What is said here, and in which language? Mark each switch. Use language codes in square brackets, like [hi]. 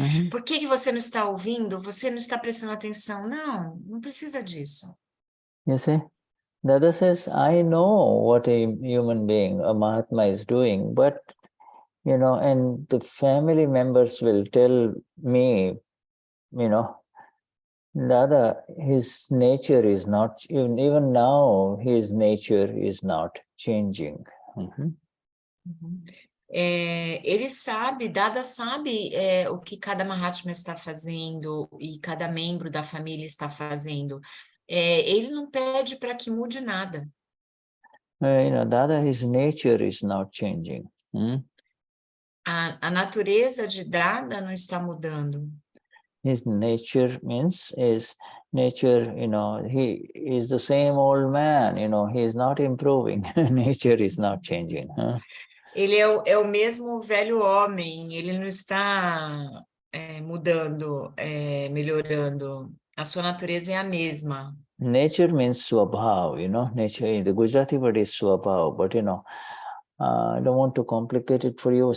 [pt] Por que você não está ouvindo? Você não está prestando atenção? Não precisa disso. [en] You see, the other says, I know what a human being, a Mahatma is doing, but, you know, and the family members will tell me, you know, Dada, his nature is not, even now, his nature is not changing. [pt] Ele sabe, Dada sabe o que cada Mahatma está fazendo e cada membro da família está fazendo. Ele não pede para que mude nada. [en] You know, Dada, his nature is not changing. [pt] A natureza de Dada não está mudando. [en] His nature means his nature, you know, he is the same old man, you know, he is not improving. Nature is not changing. [pt] Ele é o mesmo velho homem, ele não está mudando, melhorando. A sua natureza é a mesma. [en] Nature means swabhav, you know, nature, the Gujarati word is swabhav, but you know, I don't want to complicate it for you.